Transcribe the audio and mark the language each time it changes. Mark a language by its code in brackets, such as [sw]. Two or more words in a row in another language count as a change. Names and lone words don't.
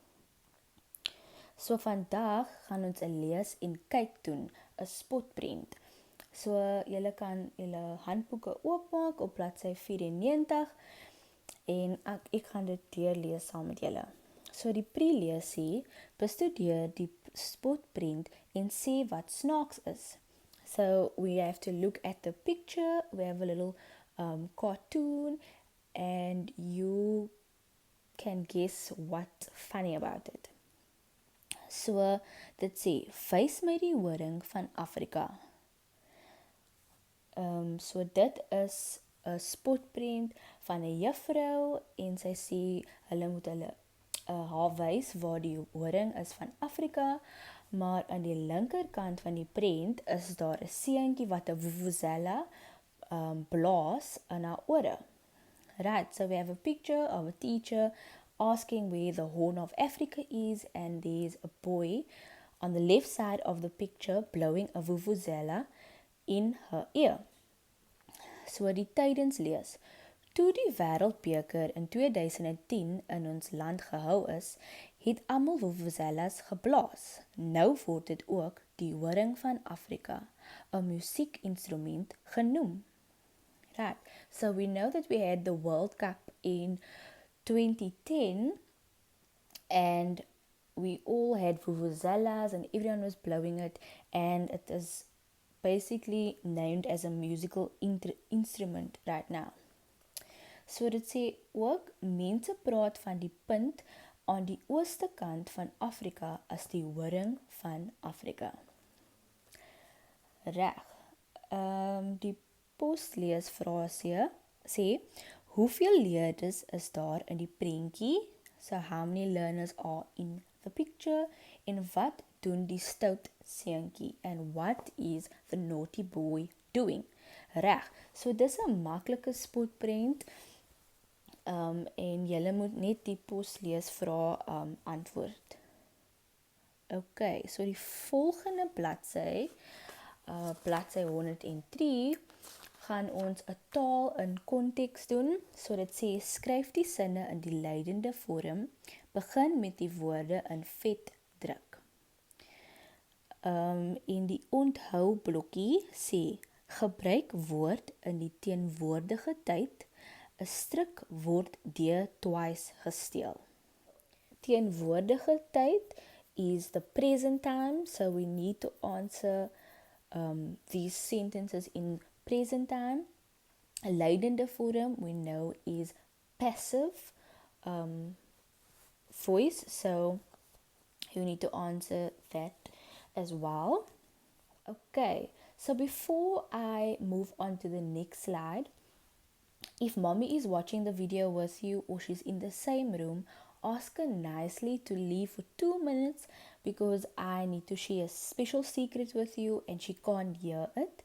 [af] So vandag gaan ons 'n lees en kyk doen, 'n spotprent. So julle kan julle handboeke oopmaak op bladsy 94 en ek gaan dit deurlees saam met julle. So die pre-lees sê, bestudeer die spotprent en sê wat snaaks is. [en] So we have to look at the picture, we have a little cartoon and you can guess what's funny about it. [af] So dit sê, wys my die horing van Afrika. So dit is 'n spotprent van 'n juffrou en sy sê hulle moet haar wys waar die horing is van Afrika, maar aan die linkerkant van die prent is daar 'n seentjie wat 'n vuvuzela blaas in haar ore. [en] Right, so we have a picture of a teacher asking where the Horn of Africa is, and there's a boy on the left side of the picture blowing a vuvuzela in her ear. [af] So die tydens lees. Toe die Wêreldbeker in 2010 in ons land gehou is, het almal vuvuzelas geblaas. Nou word dit ook die horing van Afrika, 'n musiekinstrument genoem. [en] Right, so we know that we had the World Cup in 2010 and we all had vuvuzelas and everyone was blowing it, and it is basically named as a musical instrument right now. [af] So dit sê ook, mense praat van die punt aan die ooste kant van Afrika as die horing van Afrika. Reg. Die postleesfrasie sê, hoeveel leerders is daar in die prentjie? [en] So how many learners are in the picture? [af] En wat doen die stout seentjie? [en] And what is the naughty boy doing? [af] Reg. So dis 'n maklike spotprent. En julle moet net die postleesvrae antwoord. Okay, so die volgende bladsy, bladsy 103, gaan ons 'n taal in konteks doen. So dit sê, skryf die sinne in die leidende vorm, begin met die woorde in vet druk. En die onthou blokkie sê, gebruik woord in die teenwoordige tyd. 'n Stryk word deur twice gesteel. Teenwoordige tyd [en] is the present time, so we need to answer these sentences in present time. A [af] leidende vorm [en] we know is passive voice, so you need to answer that as well. Okay, so before I move on to the next slide, if mommy is watching the video with you or she's in the same room, ask her nicely to leave for 2 minutes because I need to share a special secret with you and she can't hear it.